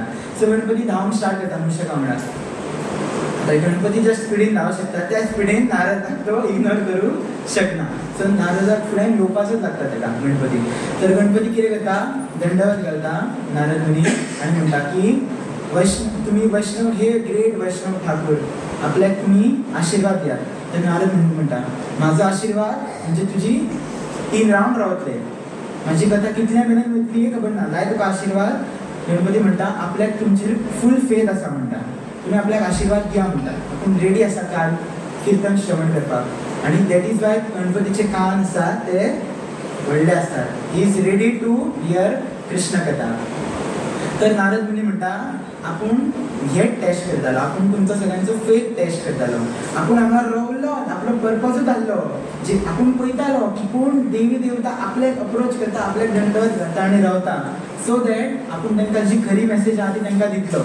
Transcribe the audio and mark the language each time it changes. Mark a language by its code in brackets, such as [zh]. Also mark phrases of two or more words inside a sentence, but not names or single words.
[kok] सो गणपती धांवूंक स्टार्ट करता मुशका वांगडा. आता गणपती ज्या स्पिडीन धांवू शकता त्या स्पिडीन नारदाक तो इग्नोर करू शकना. सो नारदाक फुडें येवपाचोच लागता ताका गणपती. तर गणपती कितें करता? दंडवत घालता नारद मुनी आनी म्हणटा की तुम्ही वैष्णव, हे ग्रेट वैष्णव ठाकूर, आपल्याक तुम्ही आशीर्वाद द्या. तर नारद मुनी म्हणटा माझा आशीर्वाद म्हणजे तुझी 3 राउंड रावतले, माझी कथा कितल्या मेरेन वतली खबर ना, लाय तुका आशीर्वाद. गणपती म्हणटा आपल्याक तुमचेर [en] full faith [kok] आसा म्हणटा, तुम्ही आपल्याक आशीर्वाद घ्या म्हणटा. आपण रेडी आसा काल कीर्तन श्रवण करपाक. आणि [en] that is why [kok] गणपतीचे कान आसात ते व्हडले असतात. [en] he is ready to hear [kok] कृष्ण कथा. तर नारद मुनी म्हणटा आपण हे टेस्ट करतालो, आपण तुमचो सगळ्यांचो फेथ टेस्ट करतालो. आपण हांगा रावलो, आपलो पर्पजूच आसलो, जे आपण पळयतालो की कोण देवी देवता आपल्याक अप्रोच करता, आपल्याक दंडवत घालता आनी रावता, [en] so that [kok] आपण तांकां जी खरी मेसेज आहा ती तांकां दितलो.